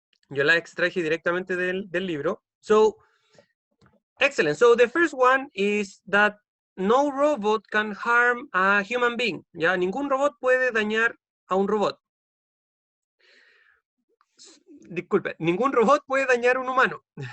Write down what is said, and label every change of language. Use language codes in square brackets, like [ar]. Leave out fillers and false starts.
[es] Yo la extraje directamente del libro. [en] So, excellent. So the first one is that no robot can harm a human being. [es] Ya, ningún robot puede dañar a un robot. Disculpe, ningún robot puede dañar a un humano.